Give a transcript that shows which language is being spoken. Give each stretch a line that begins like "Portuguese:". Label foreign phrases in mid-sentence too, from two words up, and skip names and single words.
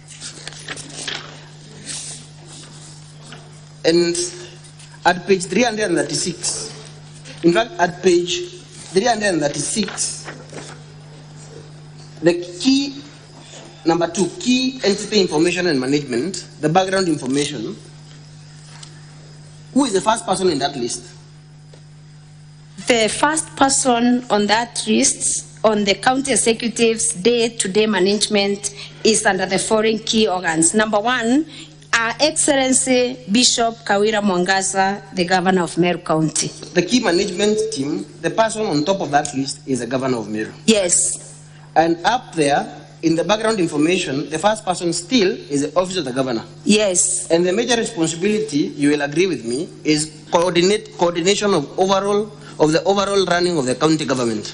English: And at page 336, in fact, at page 336, the key, number 2, key entity information and management, the background information. Who is the first person in that list? The first person on that list on the county executive's day-to-day management is under the following key organs. Number one, Our Excellency Bishop Kawira Mwangaza, the Governor of Meru County. The key management team, the person on top of that list is the Governor of Meru. Yes. And up there, in the background information, the first person still is the Office of the Governor. Yes. And the major responsibility, you will agree with me, is coordination of the overall running of the county government.